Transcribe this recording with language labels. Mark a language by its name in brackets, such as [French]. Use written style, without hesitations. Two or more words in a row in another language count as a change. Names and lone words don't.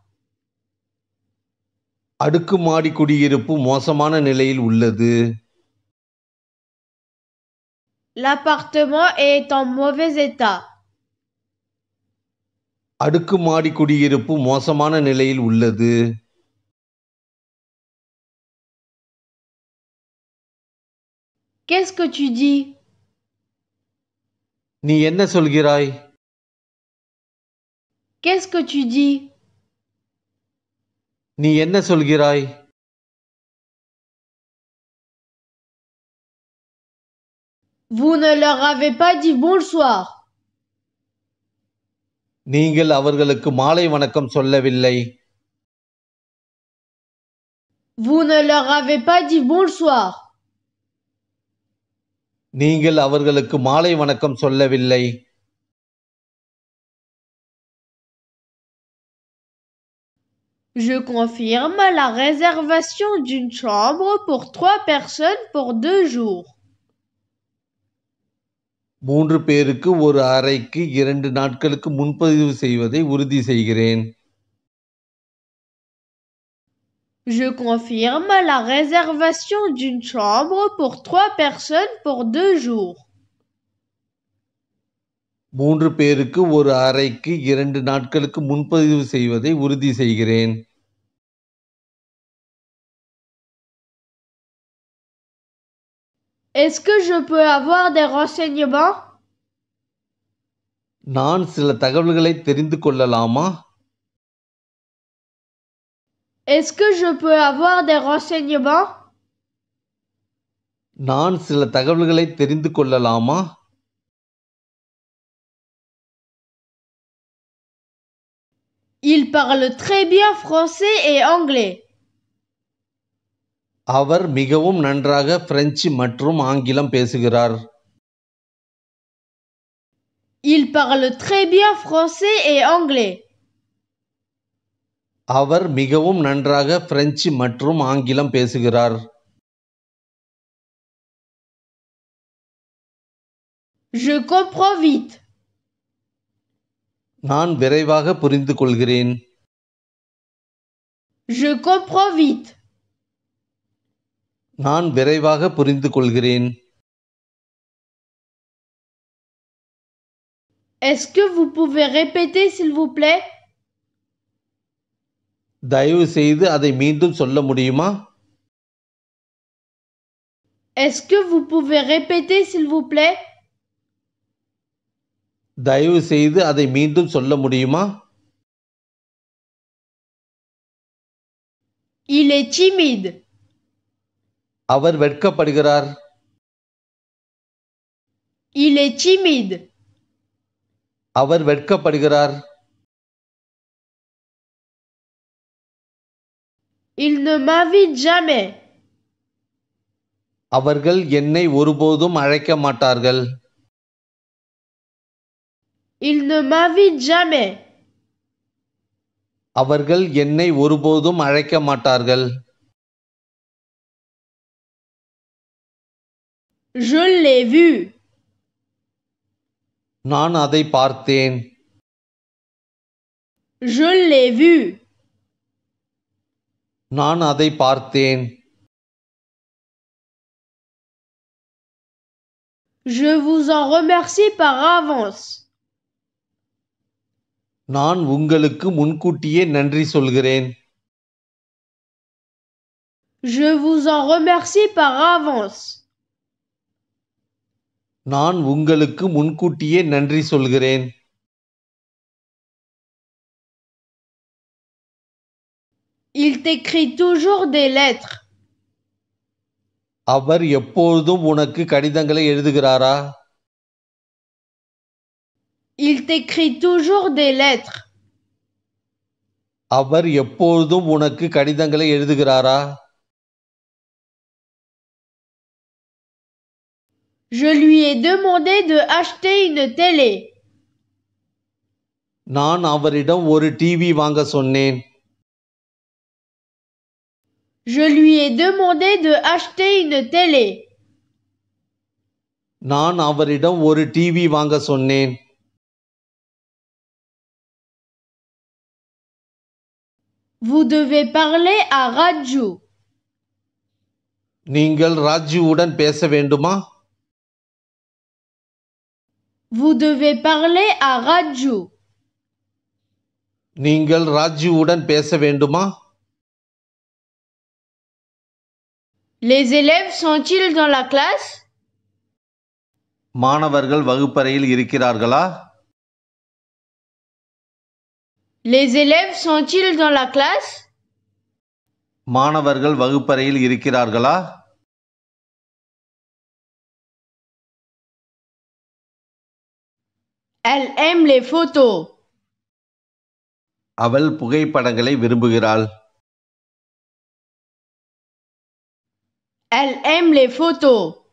[Tamil] அடுக்குமாடி குடியிருப்பு மோசமான நிலையில் உள்ளது. [French] L'appartement est en mauvais état. [Tamil] அடுக்குமாடி குடியிருப்பு மோசமான நிலையில் உள்ளது. [French] Qu'est-ce que tu dis? [Tamil] நீ என்ன சொல்கிறாய்? [French] Qu'est-ce que tu dis? [Tamil] நீ என்ன சொல்கிறாய்? [French] Vous ne leur avez pas dit bonsoir. [Tamil] நீங்கள் அவர்களுக்கு மாலை வணக்கம் சொல்லவில்லை. [French] Vous ne leur avez pas dit bonsoir. [Tamil] நீங்கள் அவர்களுக்கு மாலை வணக்கம் சொல்லவில்லை. [French] Je confirme la réservation d'une chambre pour 3 personnes pour 2 jours. [Tamil] 3 பேருக்கு ஒரு அறைக்கு 2 நாட்களுக்கு முன்பதிவு செய்வதை உறுதி செய்கிறேன். [French] Je confirme la réservation d'une chambre pour 3 personnes pour 2 jours. [Tamil] 3 பேருக்கு ஒரு அறைக்கு 2 நாட்களுக்கு முன்பதிவு செய்வதை உறுதி செய்கிறேன். [French] Est-ce que je peux avoir des renseignements? [Tamil] நான் சில தகவல்களை தெரிந்து கொள்ளலாமா? [French] Est-ce que je peux avoir des renseignements? [Tamil] நான் சில தகவல்களை தெரிந்து கொள்ளலாமா? [French] Il parle très bien français et anglais. [Tamil] அவர் மிகவும் நன்றாக பிரெஞ்சு மற்றும் ஆங்கிலம் பேசுகிறார். [French] Il parle très bien français et anglais. [Tamil] அவர் மிகவும் நன்றாக பிரெஞ்சு மற்றும் ஆங்கிலம் பேசுகிறார். [French] Je comprends vite. [Tamil] நான் விரைவாக புரிந்து கொள்கிறேன். [French] Je comprends vite. [Tamil] நான் விரைவாக புரிந்து கொள்கிறேன். [French] Est-ce que vous pouvez répéter s'il vous plaît? [Tamil] தயவு செய்து அதை மீண்டும் சொல்ல முடியுமா? [French] Est-ce que vous pouvez répéter s'il vous plaît? [Tamil] தயவு செய்து அதை மீண்டும் சொல்ல முடியுமா? [French] Il est timide. [Tamil] அவர் வெட்கப்படுகிறார். [French] Il est timide. [Tamil] அவர் வெட்கப்படுகிறார். [French] Il ne m'invite jamais. [Tamil] அவர்கள் என்னை ஒருபோதும் அழைக்க மாட்டார்கள். [French] Il ne m'invite jamais. [Tamil] அவர்கள் என்னை ஒருபோதும் அழைக்க மாட்டார்கள். [French] Je l'ai vu. [Tamil] நான் அதை பார்த்தேன். [French] Je l'ai vu. [Tamil] நான் அதை பார்த்தேன். [French] Je vous en remercie par avance. [Tamil] நான் உங்களுக்கு முன்கூட்டியே நன்றி சொல்கிறேன். [French] Je vous en remercie par avance. [Tamil] நான் உங்களுக்கு முன்கூட்டியே நன்றி சொல்கிறேன். [French] Il t'écrit toujours des lettres. [Tamil] அவர் எப்பொழுதும் உனக்கு கடிதங்களை எழுதுகிறாரா? [French] Il t'écrit toujours des lettres. [Tamil] அவர் எப்பொழுதும் உனக்கு கடிதங்களை எழுதுகிறாரா? [French] Je lui ai demandé de acheter une télé. [Tamil] நான் அவரிடம் ஒரு டிவி வாங்க சொன்னேன். [French] Je lui ai demandé de acheter une télé. [Tamil] நான் அவரிடம் ஒரு டிவி வாங்க சொன்னேன். [French] Vous devez parler à Raju. [Tamil] நீங்கள் ராஜுவுடன் பேச வேண்டுமா? [French] Vous devez parler à Raju. [Tamil] நீங்கள் ராஜுவுடன் பேச வேண்டுமா? [French] Les élèves sont-ils dans la classe? [Tamil] மாணவர்கள் வகுப்பறையில் இருக்கிறார்களா? [French] Les élèves sont-ils dans la classe? [Tamil] மாணவர்கள் வகுப்பறையில் இருக்கிறார்களா? [French] Elle aime les photos. [Tamil] அவள் புகைப்படங்களை விரும்புகிறாள். [French] Elle aime les photos.